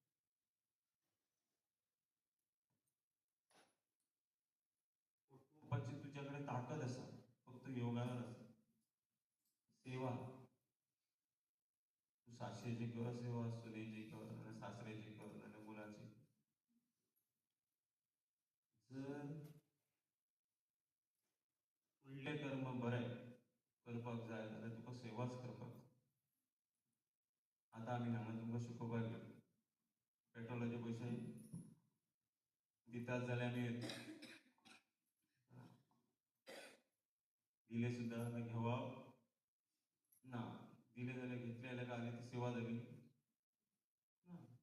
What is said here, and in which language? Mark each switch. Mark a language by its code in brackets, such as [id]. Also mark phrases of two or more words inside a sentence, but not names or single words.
[mr] कुटुंबाची तुझ्याकडे ताकद असा फक्त योगाला नसतं. सेवा तू सासऱ्याची कर सेवा सुनेची कर आणि सासऱ्याची कर आणि मुलाची. [kok] जर फुडले कर्म बरे करपाक जाय जाल्यार तुका सेवाच करपाक. आतां आमी हांगा तुमकां शिकोवपाक गेले, पेट्रोलाचे पयशे दितात जाल्यार आमी येता, दिले सुद्दां जाल्यार घेवप ना, दिले जाल्यार घेतले जाल्यार काय ती सेवा जाली ना.